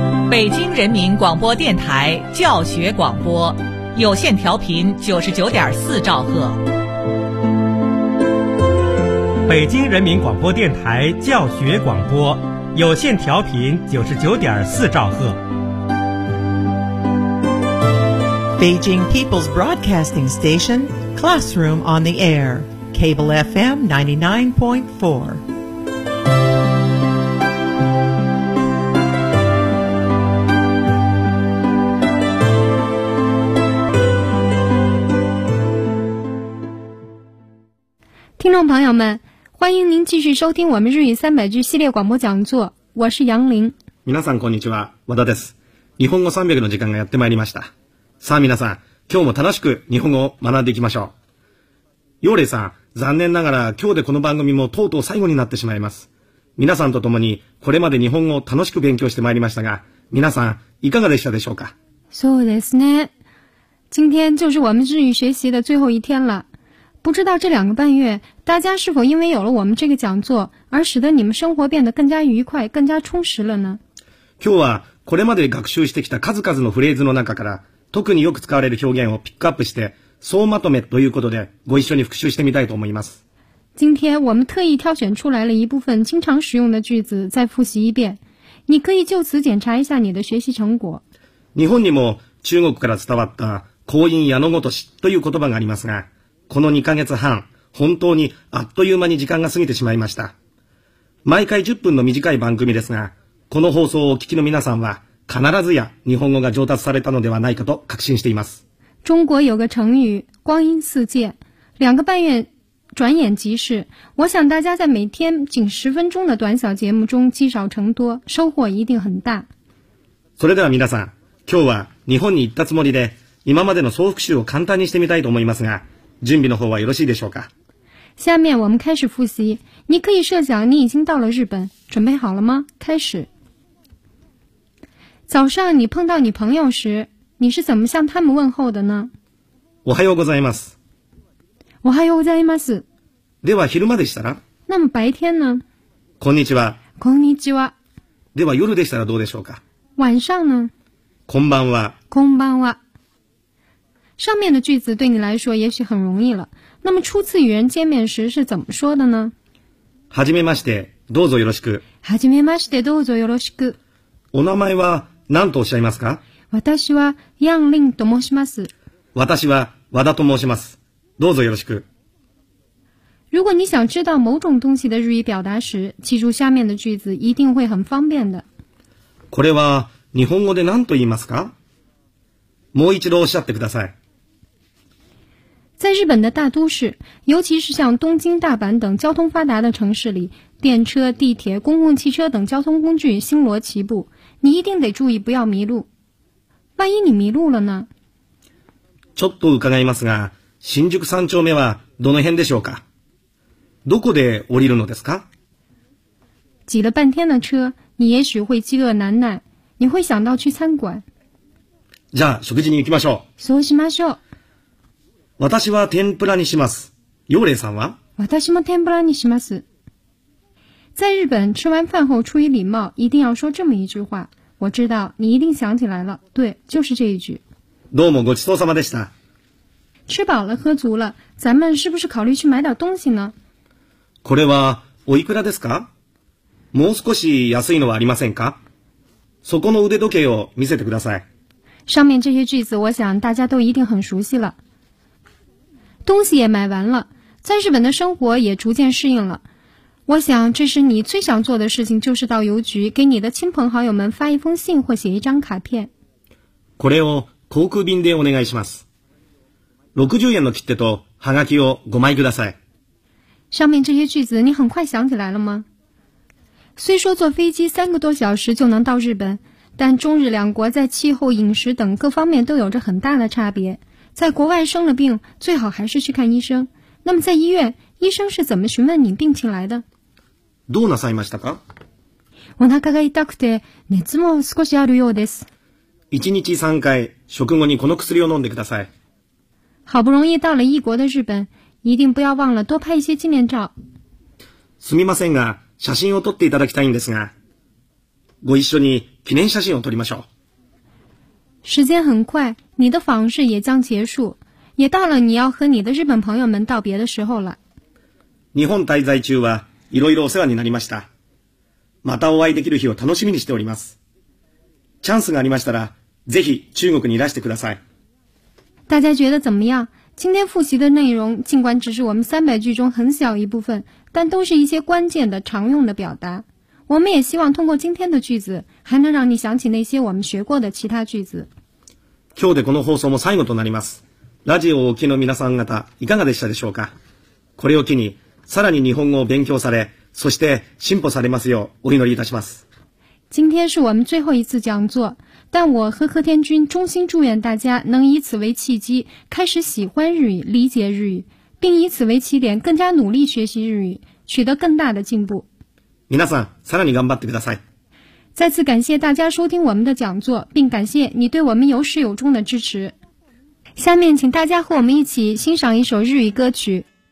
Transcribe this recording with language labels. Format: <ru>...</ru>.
<zh>北京人民广播电台教学广播，有线调频99.4兆赫。北京人民广播电台教学广播，有线调频99.4兆赫。</zh> <en>Beijing People's Broadcasting Station, Classroom on the Air, Cable FM 99.4. Listeners,</en> <zh>朋友们，欢迎您继续收听我们日语三百句系列广播讲座。我是杨玲。</zh> <ja>皆さんこんにちは、和田です。日本語三百の時間がやってまいりました。さあ皆さん、今日も楽しく日本語を学んでいきましょう。ヨーレイさん、残念ながら今日でこの番組もとうとう最後になってしまいます。皆さんと共にこれまで日本語を楽しく勉強してまいりましたが、皆さんいかがでしたでしょうか。そうですね。</ja> <zh>今天就是我们日语学习的最后一天了。不知道这两个半月，大家是否因为有了我们这个讲座，而使得你们生活变得更加愉快、更加充实了呢？</zh> <ja>今日はこれまで学習してきた数々のフレーズの中から、特によく使われる表現をピックアップして、総まとめということで、ご一緒に復習してみたいと思います。</ja> <zh>今天我们特意挑选出来了一部分经常使用的句子，再复习一遍。你可以就此检查一下你的学习成果。</zh> <ja>日本にも中国から伝わった口音矢のごとしという言葉がありますが、この2ヶ月半、本当にあっという間に時間が過ぎてしまいました。毎回10分の短い番組ですが、この放送をお聞きの皆さんは、必ずや日本語が上達されたのではないかと確信しています。</ja> <zh>中国有个成语“光阴似箭”，两个半月转眼即逝。我想大家在每天仅十分钟的短小节目中积少成多，收获一定很大。</zh> <ja>それでは皆さん、今日は日本に行ったつもりで、今までの総復習を簡単にしてみたいと思いますが、準備の方はよろしいでしょうか。</ja> <zh>下面我们开始复习。你可以设想你已经到了日本，准备好了吗？开始。早上你碰到你朋友时，你是怎么向他们问候的呢？</zh> <ja>おはようございます。おはようございます。では昼間でしたら？</ja> <zh>那么白天呢？</zh> <ja>こんにちは。こんにちは。では夜でしたらどうでしょうか？</ja> <zh>晚上呢？</zh> <ja>こんばんは。こんばんは。</ja> <zh>上面的句子对你来说也许很容易了。那么初次与人见面时是怎么说的呢？</zh> <ja>はじめまして、どうぞよろしく。はじめまして、どうぞよろしく。お名前は何とおっしゃいますか？私はヤンリンと申します。私は和田と申します。どうぞよろしく。</ja> <zh>如果你想知道某种东西的日语表达时，记住下面的句子，一定会很方便的。</zh> <ja>これは日本語で何と言いますか？もう一度おっしゃってください。</ja> <zh>在日本的大都市，尤其是像东京、大阪等交通发达的城市里，电车、地铁、公共汽车等交通工具星罗棋布。你一定得注意不要迷路。万一你迷路了呢？</zh> <ja>ちょっと伺いますが、新宿三丁目はどの辺でしょうか？どこで降りるのですか？</ja> <zh>挤了半天的车，你也许会饥饿难耐，你会想到去餐馆。</zh> <ja>じゃあ食事に行きましょう。そうしましょう。私は天ぷらにします。ヨーレイさんは？私も天ぷらにします。</ja> <zh>在日本吃完饭后出于礼貌一定要说这么一句话。我知道你一定想起来了。对，就是这一句。</zh> <ja>どうもごちそうさまでした。</ja> <zh>吃饱了喝足了，咱们是不是考虑去买点东西呢？</zh> <ja>これはおいくらですか？もう少し安いのはありませんか？そこの腕時計を見せてください。</ja> <zh>上面这些句子我想大家都一定很熟悉了。东西也买完了，在日本的生活也逐渐适应了。我想这是你最想做的事情，就是到邮局给你的亲朋好友们发一封信或写一张卡片。</zh> <ja>これを航空便でお願いします。60円の切手とハガキを5枚ください。</ja> <zh>上面这些句子你很快想起来了吗？虽说坐飞机三个多小时就能到日本，但中日两国在气候、饮食等各方面都有着很大的差别。在国外生了病，最好还是去看医生。那么在医院，医生是怎么询问你病情来的？</zh> <ja>どうなさいましたか？お腹が痛くて熱も少しあるようです。 1日3回食後にこの薬を飲んでください。</ja> <zh>好不容易到了异国的日本，一定不要忘了多拍一些纪念照。</zh> <ja>すみませんが写真を撮っていただきたいんですが。ご一緒に記念写真を撮りましょう。</ja> <zh>时间很快，你的访视也将结束，也到了你要和你的日本朋友们道别的时候了。</zh> <ja>日本滞在中はいろいろお世話になりました。またお会いできる日を楽しみにしております。チャンスがありましたら、ぜひ中国にいらしてください。</ja> <zh>大家觉得怎么样？今天复习的内容尽管只是我们300句中很小一部分，但都是一些关键的常用的表达。我们也希望通过今天的句子，还能让你想起那些我们学过的其他句子。</zh> <ja>今日でこの放送も最後となります。ラジオをお聞きの皆さん方、いかがでしたでしょうか？これを機に、さらに日本語を勉強され、そして進歩されますようお祈りいたします。</ja> <zh>今天是我们最后一次讲座，但我和柯天君衷心祝愿大家能以此为契机，开始喜欢日语、理解日语，并以此为起点，更加努力学习日语，取得更大的进步。</zh> <ja>皆さん、さらに頑張ってください。</ja> <zh>再次感谢大家收听我们的讲座，并感谢你对我们有始有终的支持。下面请大家和我们一起欣赏一首日语歌曲。</zh>